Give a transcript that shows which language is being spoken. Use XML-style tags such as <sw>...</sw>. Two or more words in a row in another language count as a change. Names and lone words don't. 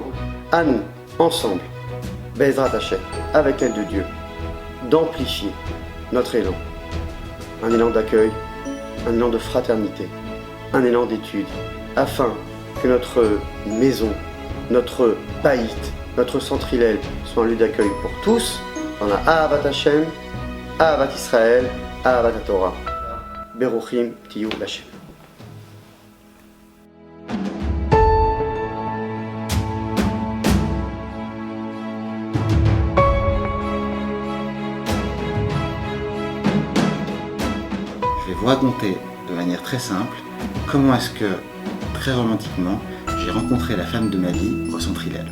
<fr>À nous, ensemble,</fr> <he>בעזרת השם,</he> <fr>avec l'aide de Dieu, d'amplifier notre élan. Un élan d'accueil, un élan de fraternité, un élan d'étude, afin que notre maison, notre baït, notre Centre Hillel soit un lieu d'accueil pour tous, dans la</fr> <he>אהבת השם אהבת ישראל אהבת תורה. ברוכים תהיו להשם.</he> <fr>Je vais vous raconter de manière très simple comment est-ce que, très romantiquement, j'ai rencontré la femme de ma vie au Centre Hillel.</fr>